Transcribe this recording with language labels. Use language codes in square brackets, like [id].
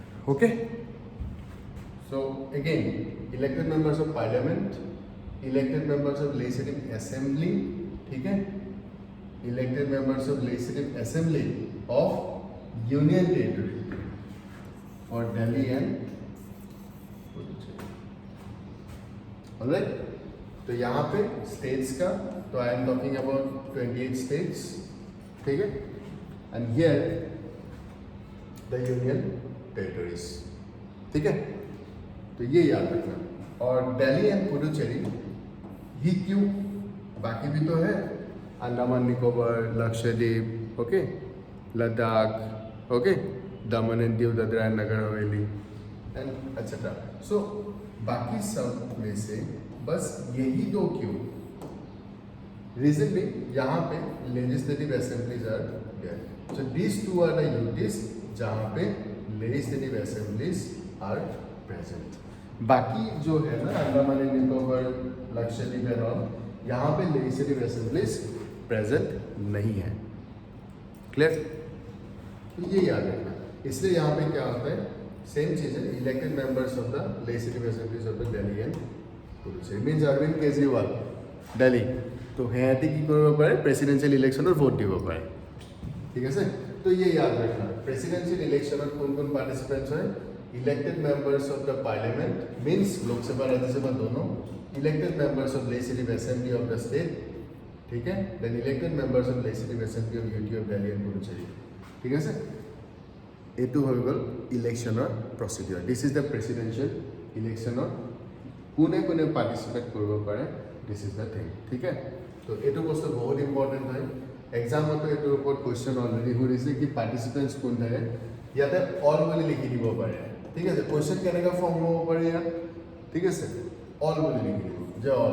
[en] Okay, so again, elected members of parliament, elected members of legislative assembly, ठीक है, elected members of legislative assembly of union territory for Delhi and Puducherry। alright, तो यहाँ पे states का, तो I am talking about 28 states, ठीक है, and here the union territories। [hi] ठीक है, तो ये याद रखना। और दिल्ली एंड पुडुचेरी ही क्यों, बाकी भी तो है, Andaman Nicobar, Lakshadweep, okay, Ladakh, okay, Daman and Diu, Dadra and Nagar Haveli and etcetera. सो बाकी सब में से बस यही दो क्यों, रीजन भी यहाँ पे legislative assemblies are there. [en] so these two are the unities [hi] जहाँ पे [en] Legislative assemblies are present. [hi] बाकी जो है ना Andaman and Nicobar, Lakshadweep and all, यहाँ पे लेजिस्लेटिव असेंबलीज प्रेजेंट नहीं है। क्लियर? तो ये याद रखना। इसलिए यहाँ पे क्या होता है, सेम चीज़ है, [en] Elected members of the legislative assemblies of the Delhi and Puducherry. [as] Means Arvind Kejriwal Delhi, तो সিহঁতে কি কৰিব পাৰে, প্ৰেচিডেঞ্চিয়েল ইলেকশ্যনত ভোট দিব পাৰে। ঠিক আছে, তো [hi] ये याद रखना, प्रेसिडेंशियल इलेक्शन कौन कौन पार्टिसिपेंट्स हैं, [en] Elected members of the parliament means Lok Sabha Rajya Sabha दोनों, elected members of legislative assembly of the state, ठीक है, then elected members of legislative assembly of UT of Delhi and Puducherry. [hi] ठीक है सर, [as] এইটো হৈ গ'ল ইলেকশ্যনৰ procedure [en] this is the presidential [as] ইলেকশ্যনৰ কোনে কোনে পাৰ্টিচিপেট কৰিব পাৰে দিছ ইজ দ্য থিং ঠিক আছে তো এইটো বস্তু বহুত ইম্পৰ্টেণ্ট হয় এক্সামতো এইটোৰ ওপৰত কুৱেশ্যন অলৰেডি সুধিছে কি পাৰ্টিচিপেণ্টছ কোন থাকে ইয়াতে অল বুলি লিখি দিব পাৰে ঠিক আছে কুৱেশ্যন কেনেকৈ ফৰ্ম হ'ব পাৰে ইয়াত ঠিক আছে অল বুলি লিখি দিব যে